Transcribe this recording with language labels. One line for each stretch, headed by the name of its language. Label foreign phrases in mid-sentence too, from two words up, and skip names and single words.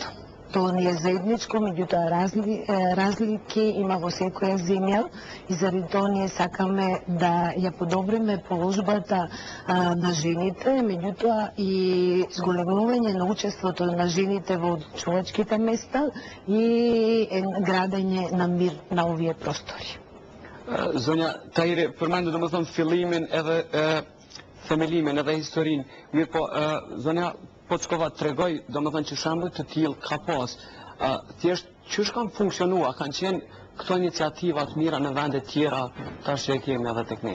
Macedonian: Тоа не е заедничко, меѓутоа разлики има во секоја земја и заради тоа ние сакаме да ја подобриме положбата на жените, меѓутоа и зголемување на учеството на жените во чувачките места и градење на мир на овие простори.
Albanian: Zonja Tahiri, përmendu do më thëmë fillimin edhe themelimin edhe historinë, mirë po, zonja Pockova tregoj, do më thënë që shembuj të tillë ka pas, thjesht qysh kanë funksionua, kanë qenë këto iniciativat mira në vende tjera, tash që e kemi edhe tek ne?